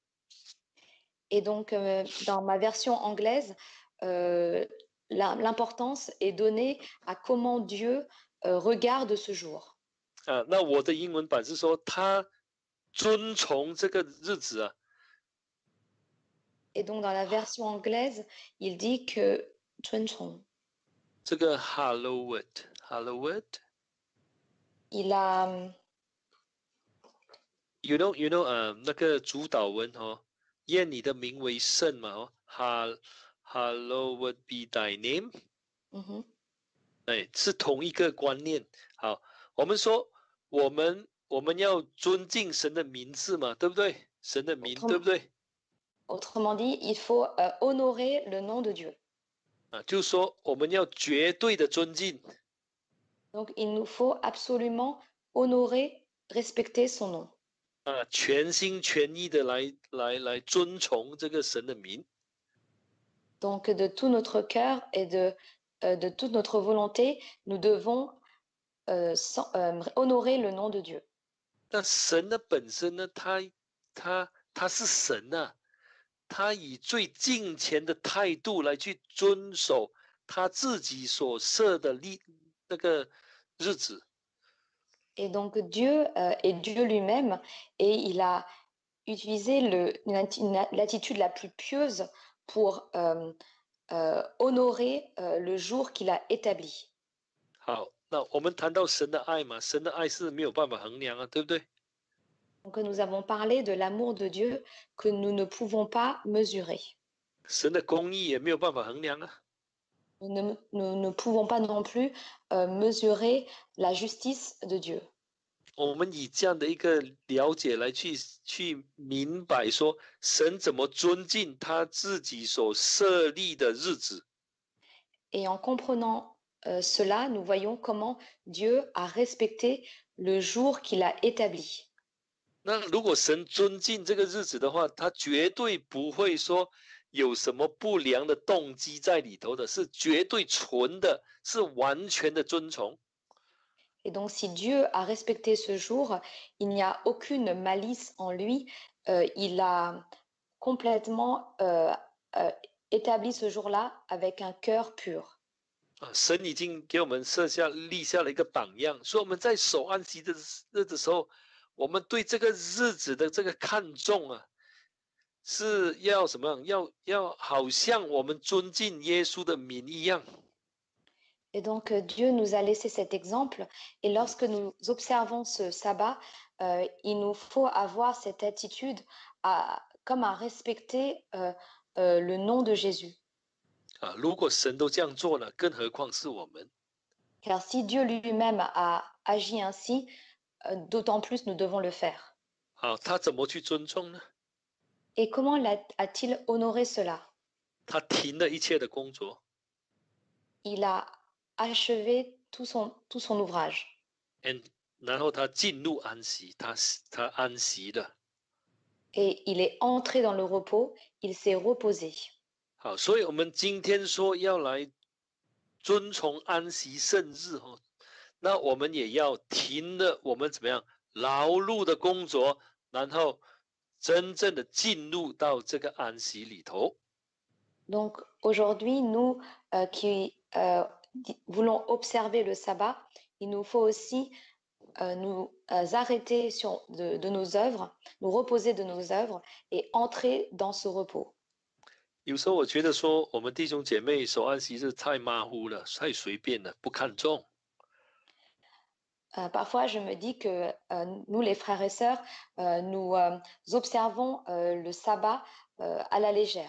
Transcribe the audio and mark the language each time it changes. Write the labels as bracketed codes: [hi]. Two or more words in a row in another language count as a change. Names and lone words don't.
[fr] Et donc dans ma version anglaise, l'importance est donnée à comment Dieu regarde ce jour. [zh] 那我的英文版是说他遵从这个日子啊。 [fr] Et donc dans la version anglaise, il dit que 尊崇, [zh] 这个 hallowed， [fr] il a [en] you know [zh] 那个主导文哦，愿你的名为圣嘛哦 ， [en] hallowed be thy name。 mhm. [zh] 是同一个观念。好，我们说我们要尊敬神的名字嘛，对不对？神的名，对不对？ [fr] Autrement dit, il faut honorer le nom de Dieu. [zh] 就是说我们要绝对的尊敬。 [fr] Donc il nous faut absolument honorer, respecter son nom. [zh] 全心全意的来遵从这个神的名。 [fr] Donc de tout notre cœur et de toute notre volonté, nous devons honorer le nom de Dieu. [zh] 但神的本身呢，他是神啊，他以最敬虔的态度来去遵守他自己所设的那个日子。 [fr] Et donc Dieu est Dieu lui-même et il a utilisé l'attitude la plus pieuse pour honorer le jour qu'il a établi. [zh] 好，那我们谈到神的爱嘛，神的爱是没有办法衡量啊，对不对？ [fr] Donc nous avons parlé de l'amour de Dieu que nous ne pouvons pas mesurer. [zh] 神的公义也没有办法衡量啊。 [fr] Nous ne pouvons pas non plus mesurer la justice de Dieu. [zh] 我们以这样的一个了解来去明白说，神怎么尊敬他自己所设立的日子。 [fr] Et en comprenant cela, nous voyons comment Dieu a respecté le jour qu'il a établi. [zh] 那如果神尊敬这个日子的话，他绝对不会说有什么不良的动机在里头的，是绝对纯的，是完全的遵从。 [fr] Et donc, si Dieu a respecté ce jour, il n'y a aucune malice en lui. Il a complètement établi ce jour-là avec un cœur pur. [zh] 神已经给我们立下了一个榜样，说我们在守安息的日子时候，我们对这个日子的这个看重啊， 是要什么样？要好像我们尊敬耶稣的名一样。 [fr] Et donc, Dieu nous a laissé cet exemple. Et lorsque nous observons ce sabbat, il nous faut avoir cette attitude comme à respecter le nom de Jésus. [zh] 啊，如果神都这样做了，更何况是我们？ [fr] Car si Dieu lui-même a agi ainsi, d'autant plus nous devons le faire. [zh] 啊，他怎么去尊重呢？ [fr] Et comment a-t-il honoré cela? [zh] 他停了一切的工作， [fr] Il a achevé tout son ouvrage. [zh] 然后他进入安息，他安息了。 [fr] Et il est entré dans le repos, il s'est reposé. [zh] 好，所以我们今天说要来遵从安息圣日哦，那我们也要停了我们怎么样劳碌的工作，然后真正的进入到这个安息里头。 [fr] Donc aujourd'hui, nous qui voulons observer le sabbat, il nous faut aussi nous arrêter de nos œuvres, nous reposer de nos œuvres et entrer dans ce repos. [zh] 有时候我觉得说，我们弟兄姐妹守安息日太马虎了，太随便了，不看重。 [fr] Parfois, je me dis que nous, les frères et sœurs, nous observons le sabbat à la légère.